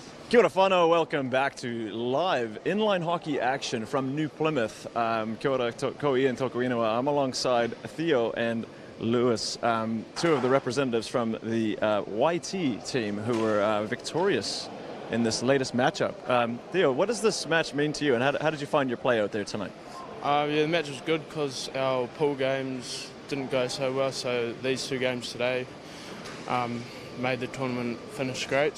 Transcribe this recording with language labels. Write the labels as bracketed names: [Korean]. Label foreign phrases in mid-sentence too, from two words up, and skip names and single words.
[Māori] Kia ora whanau, [English] welcome back to live inline hockey action from New Plymouth. [Māori] Kia ora ko Ian tōku ingoa. [English] I'm alongside Theo and Lewis, two of the representatives from the YT team who were victorious in this latest matchup. Theo, what does this match mean to you, and how did you find your play out there tonight? Yeah, the match was good because our pool games didn't go so well, so these 2 games today made the tournament finish great.